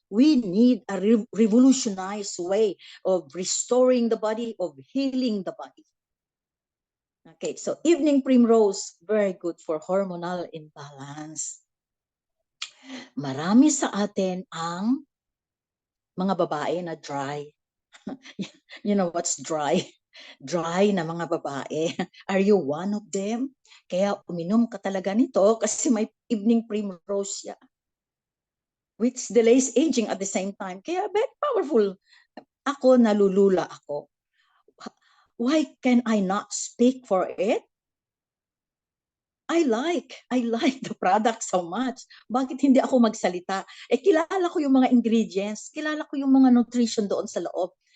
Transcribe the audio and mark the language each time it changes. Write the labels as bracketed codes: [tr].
[en] We need a revolutionized way of restoring the body, of healing the body. Okay, so evening primrose, very good for hormonal imbalance. [tl] Marami sa atin ang mga babae na dry. [en] You know what's dry? Dry [tl] na mga babae. [en] Are you one of them? [tl] Kaya uminom ka talaga nito kasi may evening primrose siya, [en] which delays aging at the same time. [tl] Kaya very powerful. Ako, nalulula ako. [en] Why can I not speak for it? I like the product so much. [tl] Bakit hindi ako magsalita? Kilala ko yung mga ingredients, kilala ko yung mga nutrition doon sa loob.